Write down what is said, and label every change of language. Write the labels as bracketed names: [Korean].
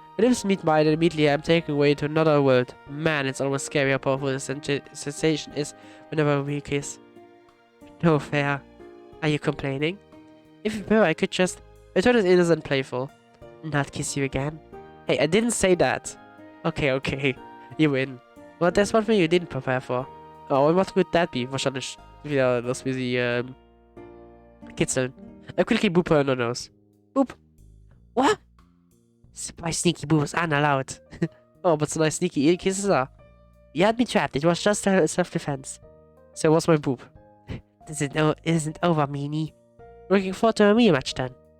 [English] When lips meet mine and immediately I'm taken away to another world. Man, it's almost scary how powerful the sensation is whenever we kiss. No fair. Are you complaining? If you were, I could just... I thought it innocent playful. Not kiss you again? Hey, I didn't say that. Okay. You win. Well, there's one thing you didn't prepare for. Oh, und what would that be? [German] Wahrscheinlich wieder, dass wir sie kitzeln. [English] I quickly boop her on her nose. Boop. What? My sneaky boo was unallowed. Oh, but so nice sneaky ear kisses are. You had me trapped. It was just self-defense. So what's my boop? Isn't over, meanie. Looking forward to a rematch then.